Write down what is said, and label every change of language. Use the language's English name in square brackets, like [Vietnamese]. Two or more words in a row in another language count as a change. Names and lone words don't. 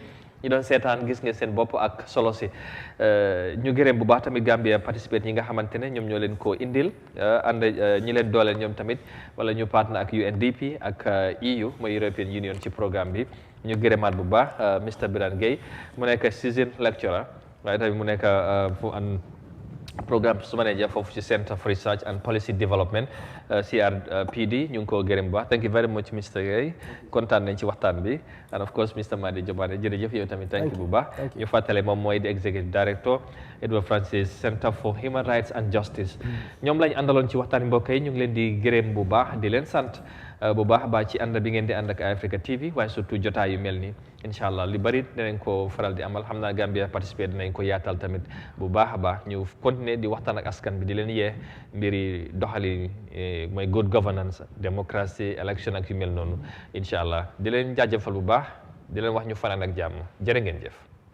[Wolof] ñu doon seetaan gis nga seen bopp ak solo si ñu gërëm bu baax tamit Gambia participate ñi nga xamante ne ñoom ñoo leen koo indil ànd ñi leen dooleel ñoom tamit wala ñu partner ak UNDP ak EU mooy European Union ci programme bi ñu gërëmaat bu baax Mr Birane Gueye mu nekk [English] season lecturer [Wolof] waaye tamit mu nekk programme su manager foofu ci Center for Research and Policy Development CRPD ñu ngi ko gërëm bu baax [English] thank you very much [Wolof] Mr Gueye kontaan nañ ci waxtaan bi [English] and of course [Wolof] Mr Madi Jobane jërëjëf yow tamit [English] thank you [Wolof] bu baax ñu fàttale moom mooy di [English] executive director [Wolof] Edward Francis Center for Human Rights and Justice ñoom lañ àndaloon ci waxtaan mbokk yi ñu ngi leen di gërëm bu baax di leen sant bu baax baax ci ànd bi ngeen di ànd ak Eyeafrica TV waaye surtout jotaay yu mel nii [Arabic] إن شاء الله [Wolof] li bari dinañ ko faral di amal xam naa Gambia participer dinañ ko yaatal tamit bu baax a baax ñu continuer di waxtaan ak askan bi di leen yee mbiri doxali mooy [English] good governance [French] démocratie élection [Wolof] ak yu mel noonu [Arabic] إن شاء الله [Wolof] di leen jaajëfal bu baax di leen wax ñu fanaan ak jàmm jërë ngeen jëf